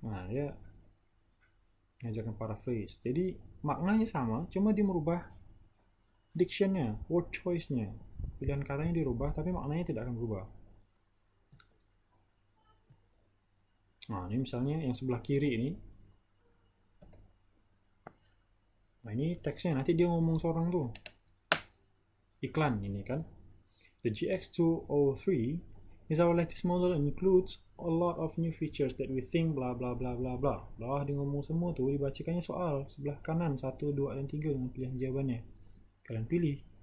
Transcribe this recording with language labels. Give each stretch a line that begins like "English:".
Indonesian: Nah, dia ngajarkan paraphrase. Jadi maknanya sama, cuma dia merubah dictionnya, word choice-nya. Pilihan katanya dirubah, tapi maknanya tidak akan berubah. Nah, ini misalnya yang sebelah kiri ini. Nah, ini teksnya, nanti dia ngomong seorang tuh. Iklan ini kan.
English: The GX203 is our latest model and includes a lot of new features that we think bla bla bla bla bla.
Indonesian: Dia ngomong semua tuh, dibacakannya soal sebelah kanan 1, 2, dan 3 dengan pilihan jawabannya. Kalian pilih.